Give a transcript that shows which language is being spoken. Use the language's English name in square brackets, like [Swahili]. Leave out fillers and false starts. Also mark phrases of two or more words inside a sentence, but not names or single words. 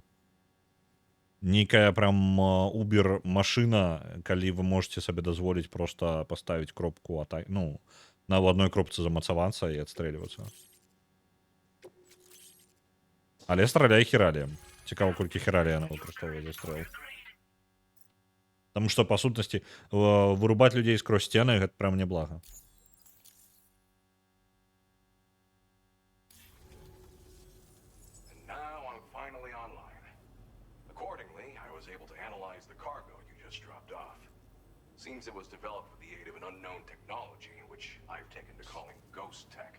[Belarusian] Нейкая прям убер-машына, калі вы можете сабе дазволіць просто паставіць кропку атакі, ну, на адной кропцы замацавацца і адстрэльвацца. Але страляе хіраліем. Цікава, колькі хіралія яна выкарыстоўвае за стрэл. Таму што, па сутнасці, вырубаць людзей скрозь сцены, гэта прям неблага. [English] Seems it was developed with the aid of an unknown technology, which I've taken to calling ghost tech.